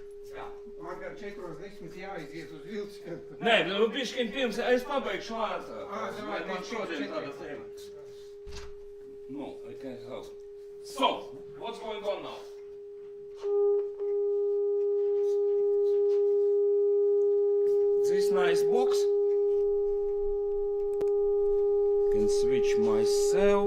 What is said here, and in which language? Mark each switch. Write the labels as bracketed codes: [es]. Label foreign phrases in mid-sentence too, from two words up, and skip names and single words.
[lv] Jā. Man gan 4:10 jāiziet uz vilcienu. Nē, nu bišķiņ pirms es pabeigšu ātrāk. Davai, Man šodien tāda tēma. No, [en] I can't help. So, what's going on now? This nice box. Can switch myself.